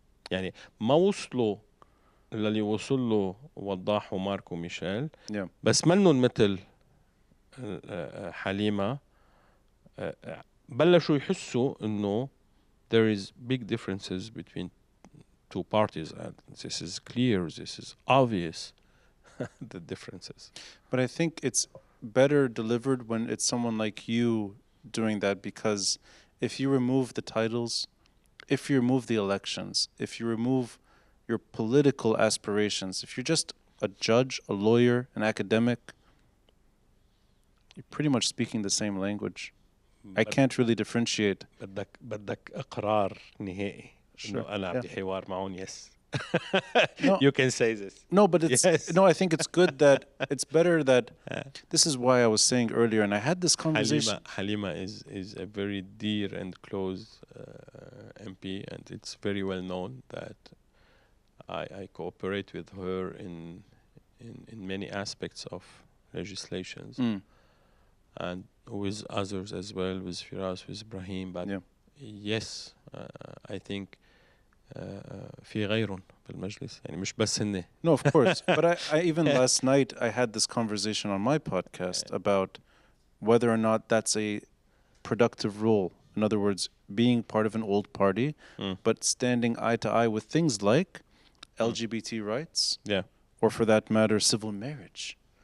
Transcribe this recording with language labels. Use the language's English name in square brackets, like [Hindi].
[Arabic] يعني ما وصلوا للي وصل له وضاح ومارك وميشيل, بس منهم مثل حليمة بلشوا يحسوا إنه [English] there is big differences between two parties, and this is clear, this is obvious, the differences. But I think it's better delivered when it's someone like you doing that, because if you remove the titles, if you remove the elections, if you remove your political aspirations, if you're just a judge, a lawyer, an academic, you're pretty much speaking the same language. I can't really differentiate. [Arabic] بدك إقرار نهائي [English] Sure. [Arabic] إنه أنا [English] Yeah. [Arabic] بدي حوار معهم. Yes. [English] No. You can say this. No, but it's Yes. no. I think it's good that it's better that. This is why I was saying earlier, and I had this conversation. Halima is a very dear and close MP, and it's very well known that I cooperate with her in many aspects of legislations, and with others as well, with Firas, with Ibrahim. But yes, I think [Arabic] في غيرهم في المجلس يعني مش بس هن. [English] No, of course. But I even last night I had this conversation on my podcast about whether or not that's a productive role. In other words, being part of an old party, but standing eye to eye with things like LGBT rights, or for that matter, civil marriage.